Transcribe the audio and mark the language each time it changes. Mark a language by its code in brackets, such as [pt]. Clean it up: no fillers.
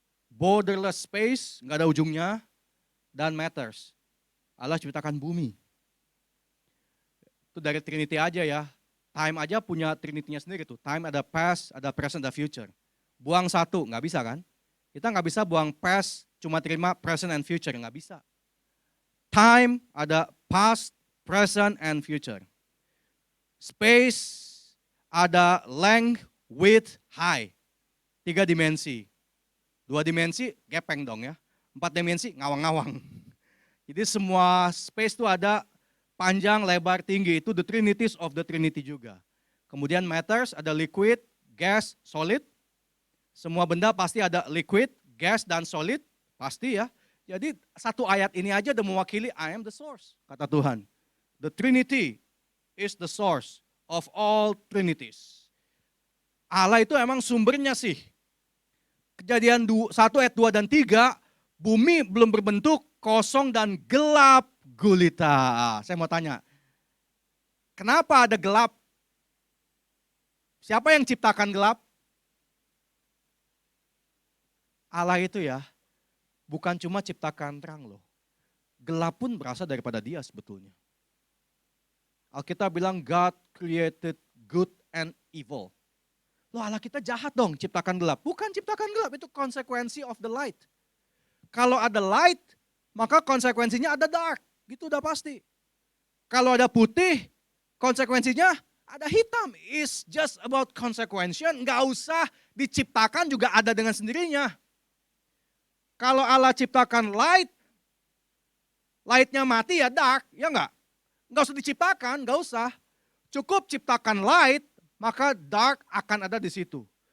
[en] Borderless space, [id] nggak ada ujungnya, dan matters. Allah ciptakan bumi. Itu dari Trinity aja ya. Time aja punya Trinity-nya sendiri tuh. Time ada past, ada present, ada future. Buang satu, nggak bisa kan? Kita nggak bisa buang past, cuma terima [en] present and future, [id] nggak bisa. [en] Time ada past, present, and future. Space ada length, width, height. [id] 3 dimensi. 2 dimensi, gepeng dong ya. 4 dimensi, ngawang-ngawang. Jadi semua space itu ada panjang, lebar, tinggi. Itu [en] the trinities of the Trinity [id] juga. Kemudian [en] matters, ada liquid, gas, solid. [id] Semua benda pasti ada liquid, gas, dan solid. Pasti ya. Jadi satu ayat ini aja udah mewakili [en] I am the source, [id] kata Tuhan. [en] The Trinity is the source of all trinities. [id] Allah itu emang sumbernya sih. Kejadian 1 ayat 2 dan 3, bumi belum berbentuk, kosong dan gelap gulita. Saya mau tanya, kenapa ada gelap? Siapa yang ciptakan gelap? Allah itu ya, bukan cuma ciptakan terang loh. Gelap pun berasal daripada Dia sebetulnya. Alkitab bilang [en] God created good and evil. [id] Loh Allah kita jahat dong ciptakan gelap. Bukan ciptakan gelap, itu konsekuensi [en] of the light. [id] Kalau ada light, maka konsekuensinya ada dark. Gitu udah pasti. Kalau ada putih, konsekuensinya ada hitam. [en] It's just about consequential. [id] Nggak usah diciptakan juga ada dengan sendirinya. Kalau Allah ciptakan light, lightnya mati ya dark, ya nggak? Nggak usah diciptakan, nggak usah. Cukup ciptakan light, maka dark akan ada di situ.